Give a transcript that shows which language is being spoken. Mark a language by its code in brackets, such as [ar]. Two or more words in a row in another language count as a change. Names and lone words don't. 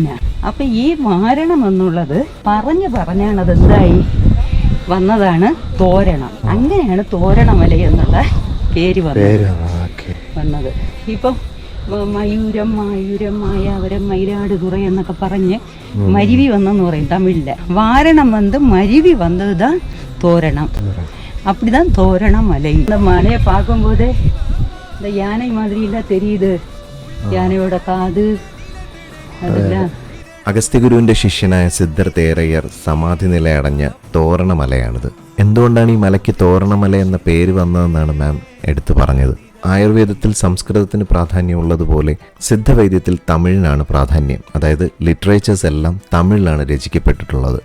[ml] അപ്പൊ ഈ വാരണം എന്നുള്ളത് പറഞ്ഞാണ് അത് എന്തായി വന്നതാണ് തോരണം. അങ്ങനെയാണ് തോരണമല എന്നുള്ള പേര് വന്നത്. ഇപ്പം മയൂരം, മായൂരം, മായാവരം, മയിലാടുതുറ എന്നൊക്കെ പറഞ്ഞ് മരുവി വന്നെന്ന് പറയും തമിഴില്. വാരണം വന്ന് മരുവി വന്നതുതാ തോരണം. [ta] அப்படிதான் தோரணமலை. இந்த மலையை பார்க்கும்போது இந்த யானை மாதிரி எல்லாம் தெரியுது. யானையோட காது அதெல்லாம். [ml] അഗസ്ത്യഗുരുവിന്റെ ശിഷ്യനായ സിദ്ധർഥേരയ്യർ സമാധി നിലയടഞ്ഞ തോരണമലയാണിത്. എന്തുകൊണ്ടാണ് ഈ മലയ്ക്ക് തോരണമല എന്ന പേര് വന്നതെന്നാണ് മാം എടുത്തു പറഞ്ഞത്. ആയുർവേദത്തിൽ സംസ്കൃതത്തിന് പ്രാധാന്യമുള്ളതുപോലെ സിദ്ധവൈദ്യത്തിൽ തമിഴിനാണ് പ്രാധാന്യം. അതായത് ലിറ്ററേച്ചേഴ്സ് എല്ലാം തമിഴിലാണ് രചിക്കപ്പെട്ടിട്ടുള്ളത്.